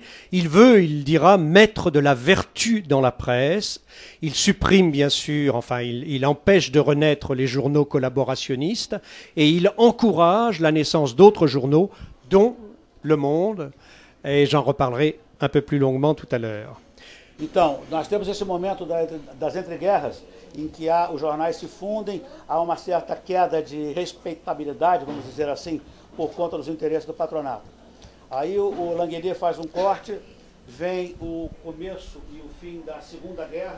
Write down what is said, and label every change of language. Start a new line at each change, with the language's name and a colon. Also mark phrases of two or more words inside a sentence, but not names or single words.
French: Il veut, il dira, mettre de la vertu dans la presse. Il supprime bien sûr, enfin il empêche de renaître les journaux collaborationnistes et il encourage la naissance d'autres journaux, dont Le Monde, et j'en reparlerai un peu plus longuement tout à l'heure.
Portuguese: Então, nós temos esse momento das entreguerras, em que os jornais se fundem, há uma certa queda de respeitabilidade, vamos dizer assim, por conta dos interesses do patronato. Aí o Langelier faz um corte, vem o começo e o fim da Segunda Guerra.